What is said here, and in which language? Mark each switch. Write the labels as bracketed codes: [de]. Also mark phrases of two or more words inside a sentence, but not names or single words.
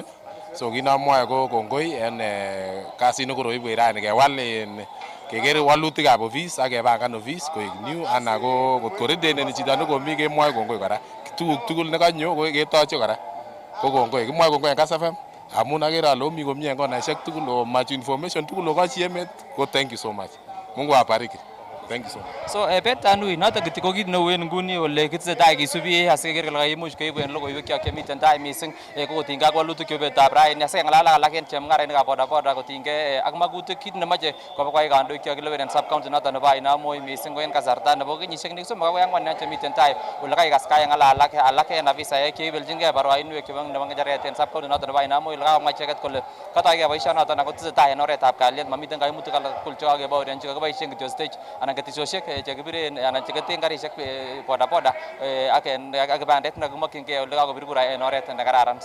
[kln] So kinamwae ko kongoi en kasit nekoroibwech raini kewal en keker walutikab office ak kepangan office koik new ana ko kotko redeneni chito nekomi kemwoe kongoi kora. Tuguk tugul nekanyo ko ketoche kora. Ko kongoi, kimwoe kongoi en Kass FM amun akere ale omi komie en konaisiek tugul omach information tugul okochi emet ko [en] thank you so much. [sw] Mungu awabariki. [en] Thank you so much. [kln] So petanu noto kityo ko kit neu en nguni ole kitesetai kisubi asikeker kele kaimuch keibu en logoiwek kyok chemiten tai mising ko kotinygei ak walutik chebetab raini asikengalal alak en chemung'arainikab bodaboda kotinygei ak magutik kit nemoche koba koyai kandoik chekilewen en sub county noton nebo Ainamoi mising ko en kasarta nebo kenyisiek somok akoi ang'wan chemiten tai ole kaikas kayang'alal alak en afisaek cheibeljingei boroinwek chebo nebo ng'echeret en sub county noton nebo Ainamoi ole kakomwa icheket kole katoigei boisionoton ako tesetai en oretab kalyet mamiten kaimutik alak tugul chekakebaorionchi kakiboisien kityo stage anan ketisiosiek chekibiren anan cheketen karisiek bodaboda ak kibandet nekimokyingei ole kakobir kura en oret nekararan.